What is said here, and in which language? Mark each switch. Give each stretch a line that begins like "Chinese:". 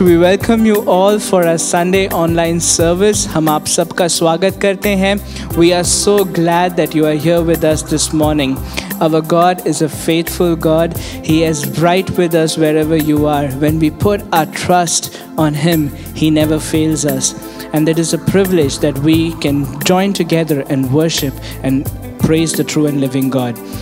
English: We welcome you all for our Sunday online service.
Hindi: हम आप सबका स्वागत करते हैं.
English: We are so glad that you are here with us this morning. Our God is a faithful God. He is right with us wherever you are. When we put our trust on Him, He never fails us. And it is a privilege that we can join together and worship and praise the true and living God.